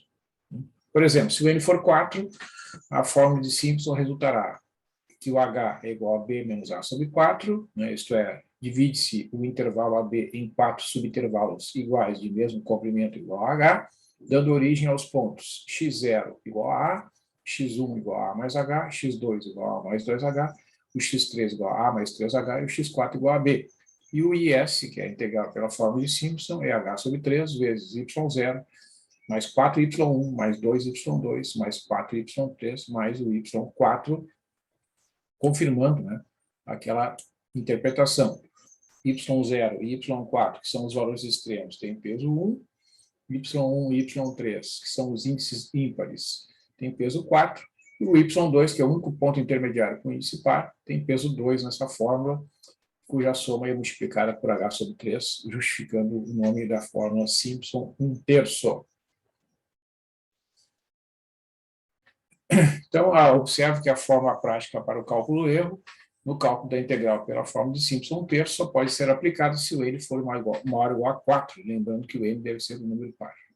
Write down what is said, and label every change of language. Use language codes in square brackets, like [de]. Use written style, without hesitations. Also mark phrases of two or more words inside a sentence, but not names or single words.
[pt] Por exemplo, se o n for 4, a fórmula de Simpson resultará que o h é igual a b menos a sobre 4, né, isto é, divide-se o intervalo AB em 4 subintervalos iguais de mesmo comprimento igual a h, dando origem aos pontos x0 igual a a, x1 igual a mais h, x2 igual a mais 2h, o x3 igual a mais 3h e o x4 igual a b. E o is, que é a integral pela fórmula de Simpson, é h sobre 3 vezes y0 mais 4y1 mais 2y2 mais 4y3 mais o y4, confirmando, né, aquela interpretação. y0 e y4, que são os valores extremos, têm peso 1, y1 e y3, que são os índices ímpares, tem peso 4, e o y2, que é o único ponto intermediário com índice par, tem peso 2 nessa fórmula, cuja soma é multiplicada por h sobre 3, justificando o nome da fórmula Simpson 1/3. Então, observe que a fórmula prática para o cálculo do erro, no cálculo da integral pela fórmula de Simpson 1/3, só pode ser aplicado se o n for maior ou igual a 4, lembrando que o n deve ser um número par.